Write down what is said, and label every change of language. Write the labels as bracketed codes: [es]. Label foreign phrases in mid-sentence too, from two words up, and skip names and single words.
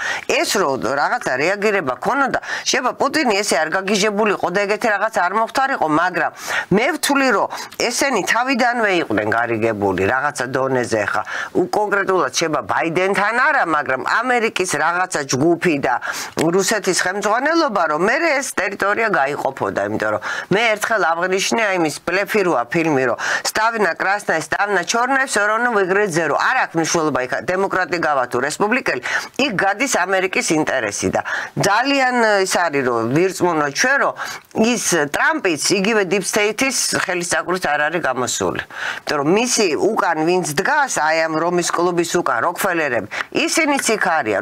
[ka] ეს რო რაღაცა რეაგირება ქონოდა, შეება პუტინი ესე არ გაგიჟებულიყო და ეგეთი რაღაც არ მოხდარიყო, მაგრამ მე ვთვლი რომ ესენი თავიდანვე იყვნენ გარიგებული რაღაცა დონეზე ხა. კონკრეტულად შეება ბაიდენთან არა, მაგრამ ამერიკის რაღაცა ჯგუფი და რუსეთის ხელმძღვანელობა რომ მე ეს ტერიტორია გაიყოფოდა, იმიტომ რომ მე ერთხელ აღნიშნე აი მის პლეფიროა ფილმი რომ [ru] ставка красная, ставка чёрная, всё равно выиграет зеро. [ka] არ აქვს მნიშვნელობა იქ დემოკრატი გავა თუ რესპუბლიკელი, იქ გადის ამერიკის ინტერესი და ძალიან ის არის რომ ვირწმუნო ჩვენ რომ ის ტრამპიც იგივე [en] deep state- [ka] ის ხელისწაკვრით არ არის გამოსული. იმიტომ რომ მისი უკან ვინც დგას, აი ამ რომის კლუბის უკან როკფელერები, ისინიც იქ არიან.